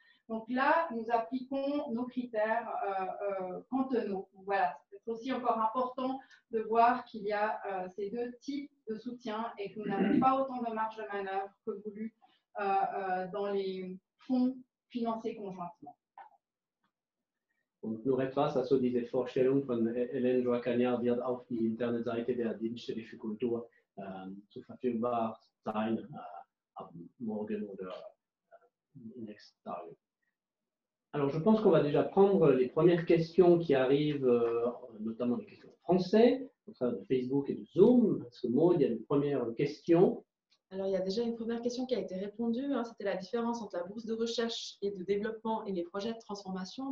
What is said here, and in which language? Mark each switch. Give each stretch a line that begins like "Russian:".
French: Donc là, nous appliquons nos critères cantonaux. Voilà, c'est aussi encore important de voir qu'il y a ces deux types de soutien et que nous n'avons pas autant de marge de manœuvre que voulu dans les fonds financés conjointement.
German: Und nur etwas, also diese Vorstellung von Hélène Joachaniard wird auf die Internetseite der Dienststelle für Kultur zur verfügbar sein, ab morgen oder in nächsten Tagen.
French: Alors, je pense qu'on va déjà prendre les premières questions qui arrivent, notamment les questions français, au travers de Facebook et de Zoom. Parce que Maud, il y a une première question. Alors, il y a déjà une première question qui a été répondue. C'était la différence entre la bourse de recherche et de développement et les projets de transformation.